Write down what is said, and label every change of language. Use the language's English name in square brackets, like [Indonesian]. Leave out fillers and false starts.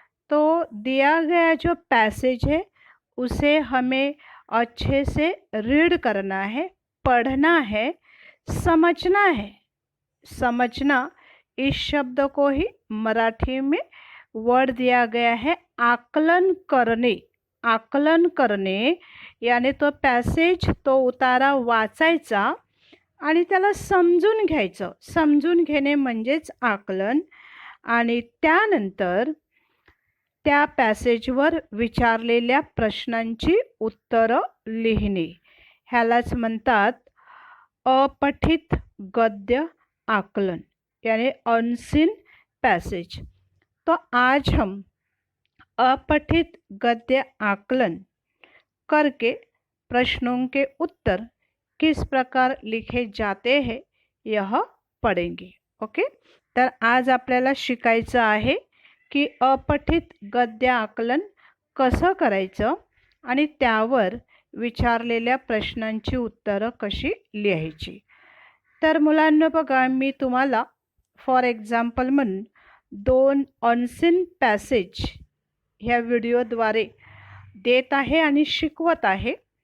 [Hindi] तो दिया गया जो पैसेज है उसे हमें अच्छे से रीड करना है, पढ़ना है, समझना है. समझना इस शब्द को ही मराठी में वर्ड दिया गया है आकलन करणे. [Marathi] आकलन करणे यानी तो पॅसेज, तो उतारा वाचायचा आणि त्याला समजून घ्यायचं. समजून घेणे म्हणजेच आकलन. आणि त्यानंतर त्या पॅसेजवर विचारलेल्या प्रश्नांची उत्तरं लिहिणे. ह्यालाच म्हणतात अपठित गद्य आकलन यानी अनसीन पैसेज. [Hindi] तो आज हम अपठित गद्य आकलन करके प्रश्नों के उत्तर किस प्रकार लिखे जाते हैं यह पढ़ेंगे. ओके. [Marathi] तर आज आपल्याला शिकायचं आहे की अपठित गद्य आकलन कसं करायचं आणि त्यावर विचारलेल्या प्रश्नांची उत्तरं कशी लिहायची. तर मुलांनो बघा, मी तुम्हाला फॉर एक्झाम्पल म्हणून 2 अनसीन पॅसेज ह्या व्हिडिओद्वारे देत आहे आणि शिकवत आहे.